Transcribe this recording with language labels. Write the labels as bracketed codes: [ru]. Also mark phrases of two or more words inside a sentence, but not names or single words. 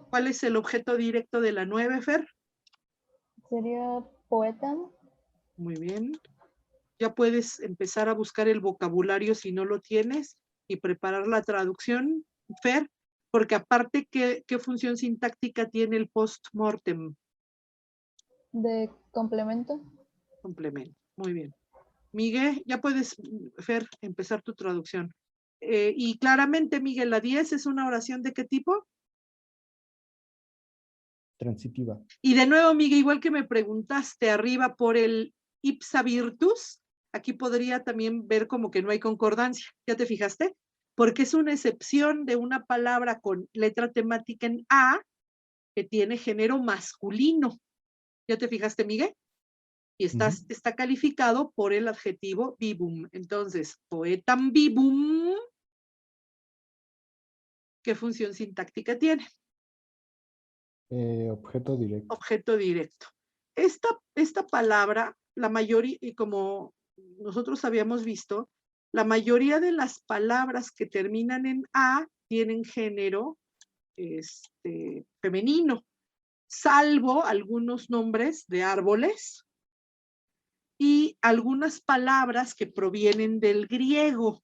[es] ¿Cuál es el objeto directo de la 9, Fer? Sería poeta. Muy bien. Ya puedes empezar a buscar el vocabulario si no lo tienes y preparar la traducción, Fer, porque aparte, ¿qué función sintáctica tiene el post-mortem? De complemento. Complemento. Muy bien. Miguel, ya puedes, Fer, empezar tu traducción. Y claramente, Miguel, la 10 es una oración ¿de qué tipo? Transitiva. Y de nuevo, Miguel, igual que me preguntaste arriba por el [la] ipsa virtus, [es] aquí podría también ver como que no hay concordancia. ¿Ya te fijaste? Porque es una excepción de una palabra con letra temática en A que tiene género masculino. ¿Ya te fijaste, Miguel? Y está calificado por el adjetivo vivum. Entonces, [la] poetam vivum, [es] ¿qué función sintáctica tiene? Objeto directo. Objeto directo. Esta palabra, la mayoría, y como nosotros habíamos visto, la mayoría de las palabras que terminan en A tienen género femenino, salvo algunos nombres de árboles y algunas palabras que provienen del griego.